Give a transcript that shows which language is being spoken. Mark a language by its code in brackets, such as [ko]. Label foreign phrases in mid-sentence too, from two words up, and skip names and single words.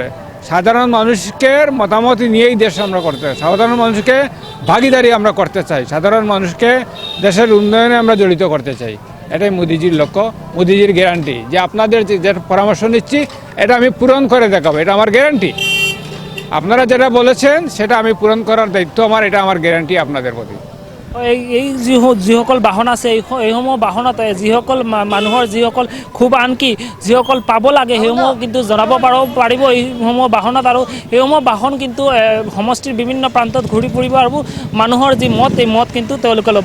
[bn] সাধারণ মানুষকে মতামত নিয়েই দেশ আমরা করতে চাই, সাধারণ মানুষকে ভাগিদারি আমরা করতে চাই, সাধারণ মানুষকে দেশের উন্নয়নে আমরা জড়িত করতে চাই। এটাই মোদিজির লক্ষ্য, মোদিজির গ্যারান্টি যে আপনাদের যে পরামর্শ নিচ্ছি এটা আমি পূরণ করে দেখাবো, এটা আমার গ্যারান্টি। আপনারা যেটা বলেছেন সেটা আমি পূরণ করার দায়িত্ব আমার, এটা আমার গ্যারান্টি আপনাদের প্রতি। [as] এই যিসকল বাহন আছে এইসমূহ বাহনত যিসকল মানুহৰ যিসকল খুব আনকি যিসকল পাব লাগে সেইসমূহ কিন্তু জনাব পাৰিব এইসমূহ বাহনত, আৰু এইসমূহ বাহন কিন্তু সমষ্টিৰ বিভিন্ন প্ৰান্তত ঘূৰি ফুৰিব আৰু মানুহৰ যি মত এই মত কিন্তু তেওঁলোকে ল'ব।